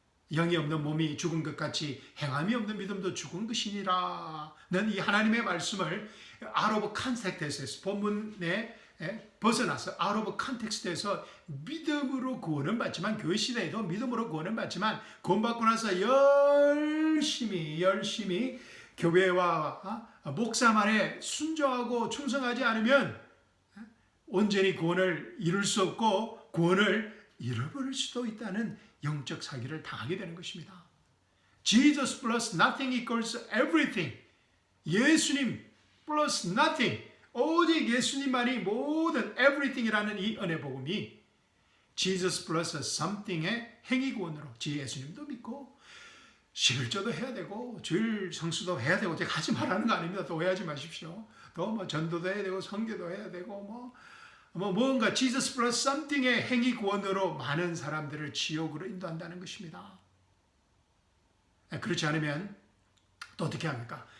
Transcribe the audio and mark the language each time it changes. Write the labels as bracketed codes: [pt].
[ko] 영이 없는 몸이 죽은 것 같이 행함이 없는 믿음도 죽은 것이니라는 이 하나님의 말씀을 out of context에서 본문에 벗어나서 out of context에서 믿음으로 구원은 받지만 교회 시대에도 믿음으로 구원은 받지만 구원받고 나서 열심히 교회와 목사 말에 순종하고 충성하지 않으면 온전히 구원을 이룰 수 없고 구원을 잃어버릴 수도 있다는 영적 사기를 당하게 되는 것입니다. [en] Jesus plus nothing equals everything. 예수님 plus nothing. [ko] 오직 예수님만이 모든 everything이라는 이 은혜 복음이 [en] Jesus plus something [ko] 의 행위 구원으로 예수님도 믿고 11조도 해야 되고 주일 성수도 해야 되고 제가 하지 말라는 거 아닙니다. 또 오해하지 마십시오. 또 뭐 전도도 해야 되고 선교도 해야 되고 뭔가 [en] Jesus plus something [ko] 의 행위 구원으로 많은 사람들을 지옥으로 인도한다는 것입니다. 그렇지 않으면 또 어떻게 합니까?